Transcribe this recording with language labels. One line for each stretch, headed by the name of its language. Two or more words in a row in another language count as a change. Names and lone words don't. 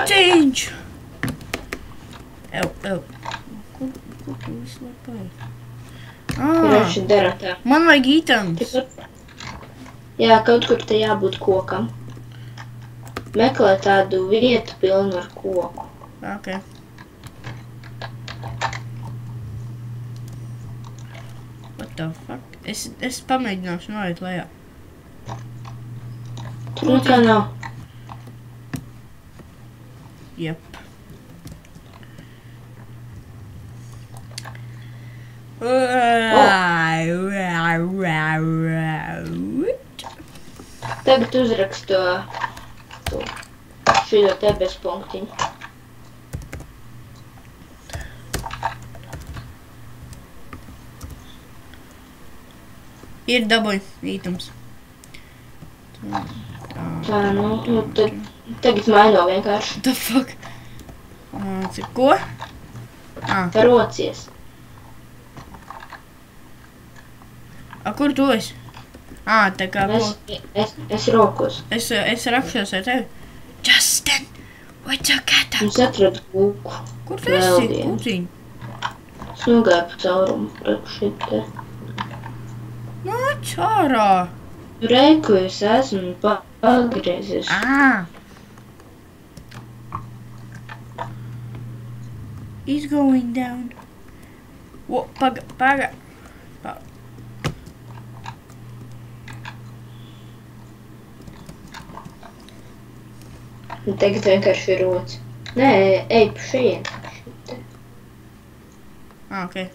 Latvian: Kūciņš! Ew. Kur tu visu lapāji? Karoči, daram tā. Man vajag items. Jā, kaut kur te jābūt kokam. Meklē tādu vietu pilnu ar koku.
English: Ok. What the fuck?
Latvian: Es pamēģināšu noiet lejā. Tur nekā nav. Jep. Tagad uzrakstu šito te bez punktiņu. Ir dabūj items. Tā, nu, tagad maino vienkārši.
English: The fuck?
Latvian: Ko? Rocies. Kur tu esi? Tā kā Es rokos. Es rakšos ar tevi.
English: Justin, what's your cat?
Latvian: Es atradu kūku. Kur tu esi, kūciņ? Es nogāju pa caurumu priekš šitē. Nāc ārā. Reiku es esmu pagriezies.
English: He's going down.
Latvian: Paga. Un tagad vienkārši ir roci. Nē, ej pa šeit. Ok.